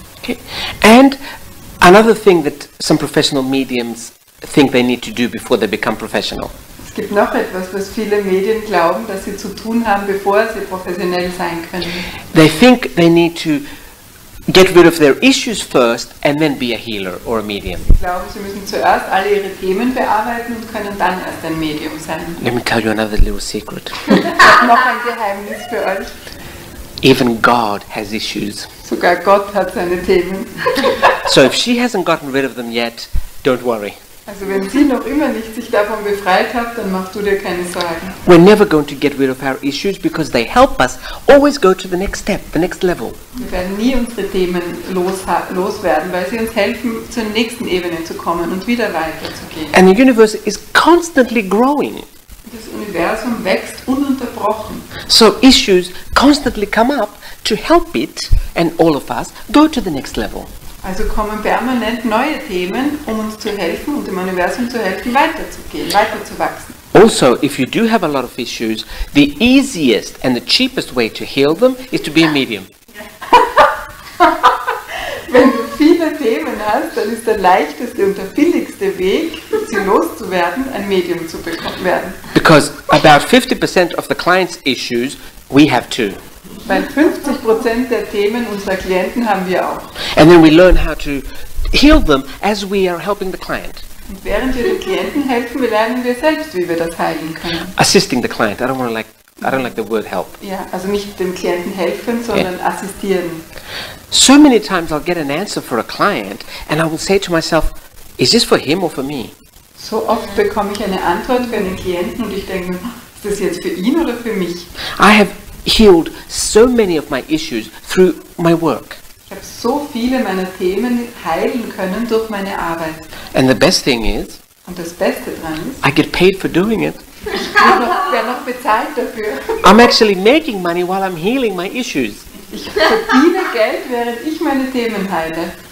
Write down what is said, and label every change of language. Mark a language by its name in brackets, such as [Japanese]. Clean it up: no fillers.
[English] Okay. And another thing that some professional mediums think they need to do before they become professional. [German] Es gibt noch etwas, was viele Medien glauben, dass sie zu tun haben, bevor sie professionell sein können. [English] They think they need to get rid of their issues first and then be a healer or a medium. [German] Sie glauben, sie müssen zuerst alle ihre Themen bearbeiten und können dann erst ein Medium sein. [English] Let me tell you another little secret. [German] Ich habe noch ein Geheimnis für euch. [English] Even God has issues. [German] Sogar Gott hat seine Themen. [English] So if she hasn't gotten rid of them yet, don't worry. [German] Also wenn sie noch immer nicht sich davon befreit hat, dann machst du dir keine Sorgen. [English] We're never going to get rid of our issues because they help us always go to the next step, the next level. [German] Wir werden nie unsere Themen loswerden, weil sie uns helfen, zur nächsten Ebene zu kommen und wieder weiterzugehen. [English] And the universe is constantly growing. [German] Das Universum wächst ununterbrochen. [English] So issues constantly come up to help it and all of us go to the next level. [German] Also kommen permanent neue Themen, um uns zu helfen und dem Universum zu helfen, weiterzugehen, weiterzuwachsen. [English] Also, if you do have a lot of issues, the easiest and the cheapest way to heal them is to be a medium. [German] Wenn du viele Themen hast, dann ist der leichteste und der billigste Weg, sie loszuwerden, ein Medium zu werden. [English] Because about 50% of the client's issues we have too. [German] Weil 50% der Themen unserer Klienten haben wir auch. [English] And then we learn how to heal them as we are helping the client. [German] Und während wir den Klienten helfen, lernen wir selbst, wie wir das heilen können. [English] Assisting the client. I don't like the word help. [German] Ja, also nicht dem Klienten helfen, sondern assistieren. [English] So many times I'll get an answer for a client and I will say to myself, is this for him or for me? [German] So oft bekomme ich eine Antwort für einen Klienten und ich denke, ist das jetzt für ihn oder für mich? [English] I have healed so many of my issues through my work. [German] Ich habe so viele meiner Themen heilen können durch meine Arbeit. [English] And the best thing is, [German] und das Beste dran ist, [English] I get paid for doing it. [German] Wer noch bezahlt dafür? [English] I'm actually making money while I'm healing my issues. [German] Ich verdiene Geld, während ich meine Themen heile.